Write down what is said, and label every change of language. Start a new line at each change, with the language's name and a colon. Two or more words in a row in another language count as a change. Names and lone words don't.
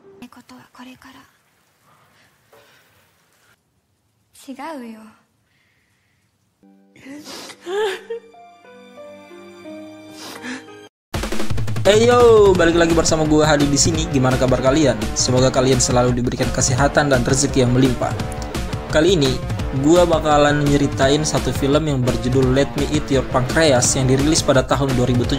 Japanese: ことはこれから違うよ。
English: Hey yo,
Indonesian: balik lagi bersama gue Hadi di sini. Gimana kabar kalian? Semoga kalian selalu diberikan kesehatan dan rezeki yang melimpah. Kali ini, gue bakalan nyeritain satu film yang berjudul Let Me Eat Your Pancreas yang dirilis pada tahun 2017.